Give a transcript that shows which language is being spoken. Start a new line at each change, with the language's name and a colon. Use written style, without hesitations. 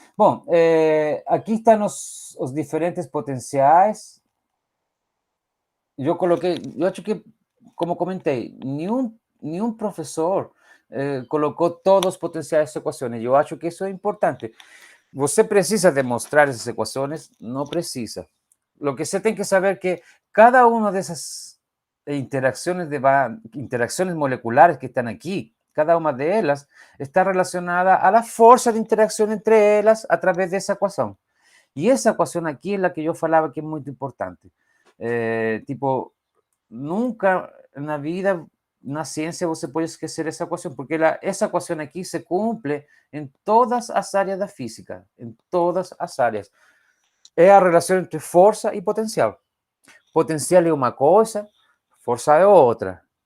Portuguese: Bom, aqui estão os diferentes potenciais. Eu acho que, como comentei, nenhum professor colocou todos os potenciais das equações. Eu acho que isso é importante. Você precisa demonstrar essas equações? Não precisa.
Spanish: Lo que
Portuguese: você tem que saber é que cada uma dessas
Spanish: interacciones moleculares que están aquí, cada una de ellas está relacionada a la fuerza de interacción entre ellas a través de esa ecuación. Y esa ecuación aquí es la que yo falaba que es muy importante.
Portuguese: Tipo, nunca na vida, na ciência, você pode esquecer essa equação, porque essa equação aqui se cumpre em todas as áreas da física, em todas as áreas. É a relação entre força e potencial. Potencial é uma coisa, força é outra.